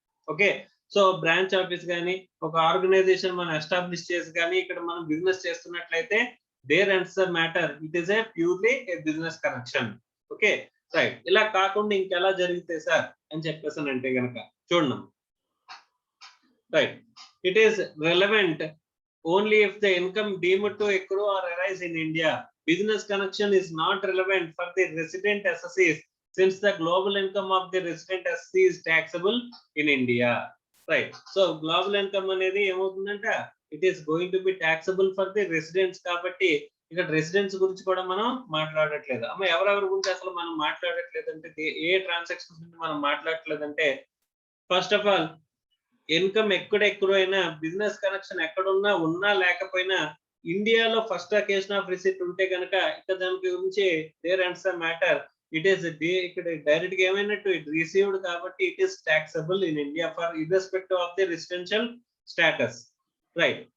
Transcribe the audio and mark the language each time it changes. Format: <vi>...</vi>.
<te>Okay, so branch office కానీ ఒక organisation మనం ఎస్టాబ్లిష్ చేసి కానీ ఇక్కడ మనం బిజినెస్ చేస్తున్నట్లయితే</te> <en>There ends the matter, it is a purely a business connection.</en> <te>Okay right. ఇలా కాకుండా ఇంకెలా జరిగితే సార్ అని చెప్పేసి అంటే కనుక చూడండి</te> <en>Right, it is relevant only if the income deemed to accrue or arise in India. Business connection is not relevant for the resident SSEs since the global income of the resident SSE is taxable in India. Right. So global income</en> <te>అనేది ఏమవుతుందంట,</te> <en>it is going to be taxable for the residents</en> <te>కాబట్టి ఇక్కడ residents గురించి కూడా మనం మాట్లాడట్లేదు. అమ్మ ఎవరెవరి గురించి అసలు మనం మాట్లాడట్లేదంటే, ఏ ట్రాన్సాక్షన్స్ గురించి మనం మాట్లాడట్లేదంటే, ఫస్ట్ ఆఫ్ ఆల్ ఇన్కమ్ ఎక్కడైనా బిజినెస్ కనెక్షన్ ఉన్నా లేకపోయినా ఇండియాలో</te> <en>first occasion of receipt</en> <te>ఉంటే కనుక ఇక్కడ దాని గురించి</te> <en>there ends the matter, it is</en> <te>ఇక్కడ డైరెక్ట్ గా ఏమైనట్టు</te> <en>it received</en> <te>కాబట్టి</te> <en>It is taxable in India for irrespective of the residential status.</en> <te>Right.</te>